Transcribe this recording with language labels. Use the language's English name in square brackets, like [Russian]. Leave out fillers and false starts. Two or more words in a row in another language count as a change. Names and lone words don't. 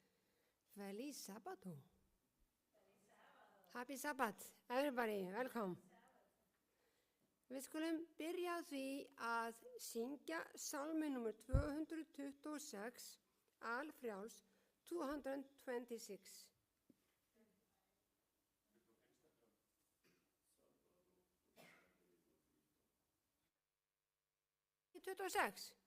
[Spanish] Feliz Sabbado. [English] Happy Sabbath, everybody, welcome. [Icelandic] Við skulum byrja á því að syngja salmi nr. 226, alfrjáls 226. 26?